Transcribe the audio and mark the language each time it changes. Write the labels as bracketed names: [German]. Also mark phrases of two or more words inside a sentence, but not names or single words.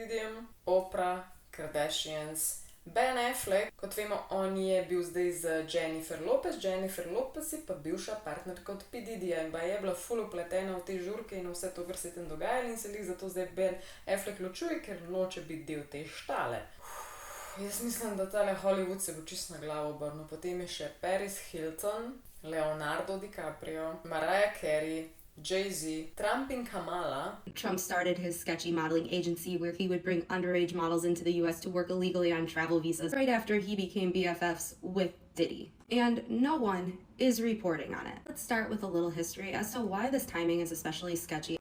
[Slovenian] Diddyjem, Oprah, Kardashians, Ben Affleck, kot vemo, on je bil zdaj z Jennifer Lopez. Jennifer Lopez je pa bivša partnerka od P. Diddyja in je bila ful upletena v te žurke in vse to, kar se je tam dogajalo, in se jih zato zdaj Ben Affleck ločuje, ker noče biti del te štale. Jaz mislim, da tale Hollywood se bo čisto na glavo obrnil. Potem je še Paris Hilton, Leonardo DiCaprio, Mariah Carey, Jay-Z, Trump in Kamala. [English] Trump started his sketchy modeling agency where he would bring underage models into the US to work illegally on travel visas right after he became BFFs with Diddy. And no one is reporting on it. Let's start with a little history as to why this timing is especially sketchy.